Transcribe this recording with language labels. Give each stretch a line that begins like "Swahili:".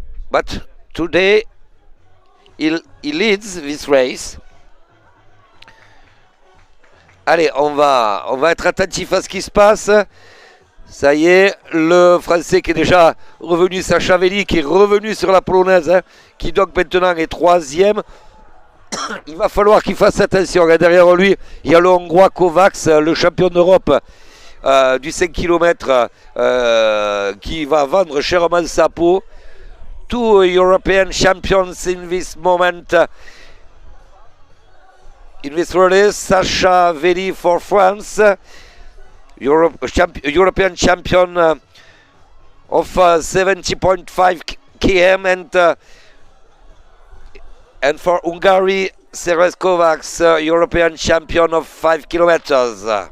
English: But today he leads this race.
French: Allez, on va être attentif à ce qui se passe. Ça y est, le Français qui est déjà revenu, Sacha Veli, qui est revenu sur la polonaise, hein, qui donc maintenant est troisième. Il va falloir qu'il fasse attention. Derrière lui, il y a le Hongrois Kovacs, le champion d'Europe du 5 km, qui va vendre chèrement sa peau.
English: Two European champions in this moment. In this race, Sacha Veli for France, European champion of 70.5 km, and for Hungary, Ceres Kovacs, European champion of 5 kilometers.